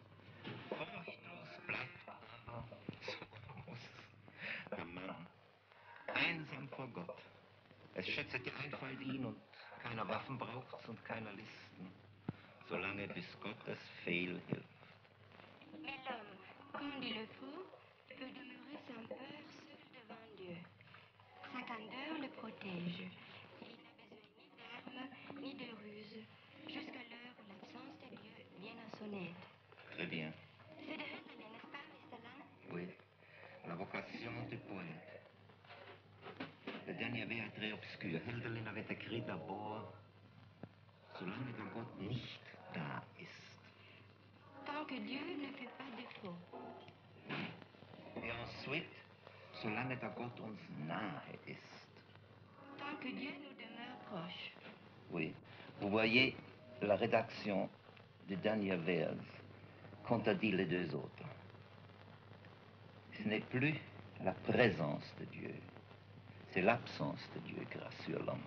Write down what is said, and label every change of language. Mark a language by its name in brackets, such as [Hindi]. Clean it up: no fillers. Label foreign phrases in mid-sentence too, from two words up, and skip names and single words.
[German] Der Mann, einsam vor Gott. Es schätze die Einfalt ihn und keiner Waffen braucht's und keiner Listen, solange bis Gottes Fehl hilft. [French] Mais l'homme, quand il le faut, peut demeurer sans peur seul devant Dieu. Sa candeur le protège. Il n'a besoin ni d'armes, ni de ruse, jusqu'à l'heure où l'absence de Dieu vient à son aide. Très bien. C'est de Hölderlin, n'est-ce pas, Mr. Oui, la vocation du poète. Le dernier vers est très obscur. Hölderlin avait écrit d'abord, [German] solange der Gott nicht da ist. [French] Tant que Dieu ne fait pas défaut. Et ensuite, [German] solange der Gott uns nahe ist. [French] Tant que Dieu nous demeure proche. Oui. Vous voyez la rédaction du dernier vers, qu'ont a dit les deux autres. Ce n'est plus la présence de Dieu, c'est l'absence de Dieu grâce sur l'homme.